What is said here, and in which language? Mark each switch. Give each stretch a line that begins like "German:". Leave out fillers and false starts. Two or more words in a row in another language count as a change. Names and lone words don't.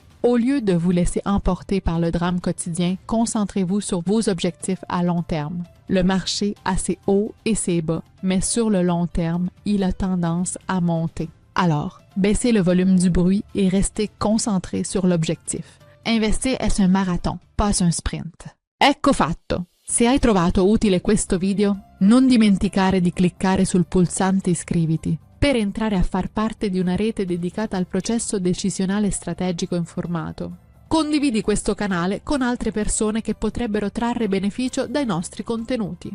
French: Au lieu de vous laisser emporter par le drame quotidien, concentrez-vous sur vos objectifs à long terme. Le marché a ses hauts et ses bas, mais sur le long terme, il a tendance à monter. Alors, baissez le volume du bruit et restez concentré sur l'objectif. Investir est un marathon, pas un sprint.
Italian: Ecco fatto! Se hai trovato utile questo video, non dimenticare di cliccare sul pulsante iscriviti per entrare a far parte di una rete dedicata al processo decisionale strategico informato. Condividi questo canale con altre persone che potrebbero trarre beneficio dai nostri contenuti.